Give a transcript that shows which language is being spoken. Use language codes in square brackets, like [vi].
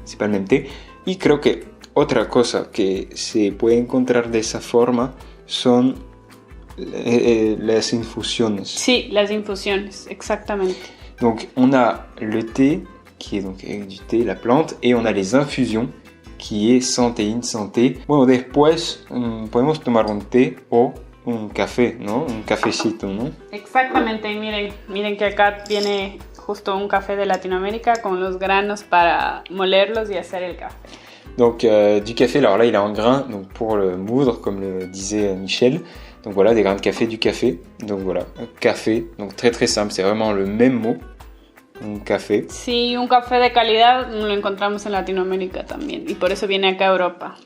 [fr] C'est pas le même thé. [es] Y creo que otra cosa que se puede encontrar de esa forma son las infusiones. Sí, las infusiones, exactamente. [fr] Donc on a le thé, qui est donc avec du thé, la plante, et on a les infusions, qui est santé, santé. [es] Bueno, después podemos tomar un té o un café, ¿no? Un cafecito, ¿no? Exactamente, y miren que acá viene justo un café de Latinoamérica con los granos para molerlos y hacer el café. [fr] Donc du café, alors là il est en grains, donc pour le moudre, comme le disait Michel. Donc voilà, des grains de café, du café. Donc voilà, café, donc très très simple, c'est vraiment le même mot. Un café. [es] Sí, un café de calidad lo encontramos en Latinoamérica también y por eso viene acá a Europa.